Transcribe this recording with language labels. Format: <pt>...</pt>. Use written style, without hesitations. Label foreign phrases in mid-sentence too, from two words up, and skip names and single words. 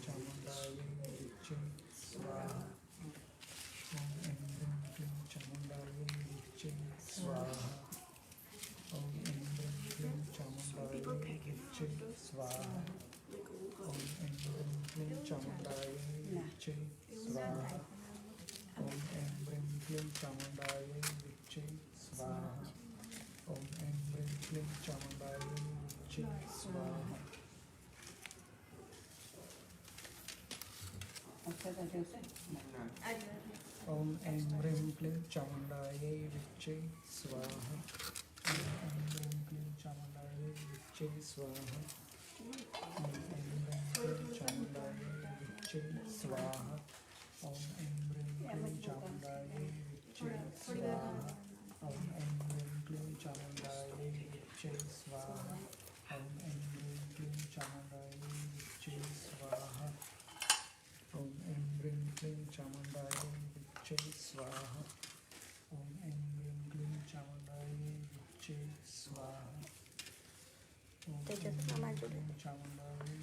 <sa>चामुण्डाय विच्चे स्वाहा ओम ऐं ह्रीं क्लीं चामुण्डाय विच्चे स्वाहा ओम ऐं ह्रीं क्लीं चामुण्डाय विच्चे स्वाहा ओम ऐं ह्रीं क्लीं चामुण्डाय विच्चे स्वाहा ओम ऐं ह्रीं क्लीं चामुण्डाय विच्चे स्वाहा ओम ऐं ह्रीं क्लीं चामुण्डाय विच्चे स्वाहा</sa> <gu>અક્ષર કરજો છે.</gu> <sa>ओम ऐं ह्रीं क्लीं चामुण्डाय विच्चे स्वाहा विच्चे स्वाहा ॐ ऐं ह्रीं क्लीं चामुण्डायै विच्चे स्वाहा ॐ ऐं ह्रीं क्लीं चामुण्डायै विच्चे स्वाहा ॐ ऐं ह्रीं क्लीं चामुण्डायै विच्चे स्वाहा ॐ ऐं ह्रीं क्लीं चामुण्डायै विच्चे स्वाहा ॐ ऐं ह्रीं क्लीं चामुण्डायै विच्चे स्वाहा ॐ ऐं ह्रीं क्लीं चामुण्डायै विच्चे स्वाहा ॐ ऐं ह्रीं क्लीं चामुण्डायै</sa>